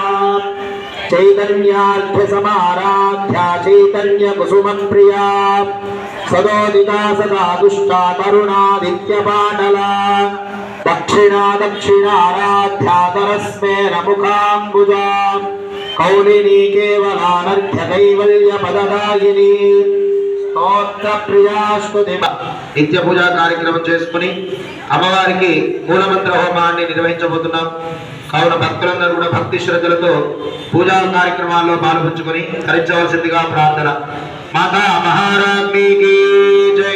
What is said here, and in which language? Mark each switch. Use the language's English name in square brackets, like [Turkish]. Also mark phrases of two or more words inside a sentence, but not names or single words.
[Sanskrit] चैतन्यार्थ समाराध्या चैतन्य कुसुम प्रिया सदोदिता सदा दुष्टा तरुणादित्य पाटला दक्षिणा दक्षिणाराध्या तरस्मेन मुखाम्बुजा कौलिनी केवलानर्घ्य कैवल्य पददायिनी స్తోత్ర ప్రియాస్తుతి [Telugu] నిత్య పూజా కార్యక్రమం చేసుకుని అమ్మవారికి మూలమంత్ర హోమాన్ని నిర్వహించబోతున్నాం. కావున భక్తులందరూ కూడా భక్తి శ్రద్ధలతో పూజా కార్యక్రమాల్లో పాల్పంచుకొని తరించవలసిందిగా ప్రార్థన. మాతా మహారాజ్ఞికి జై.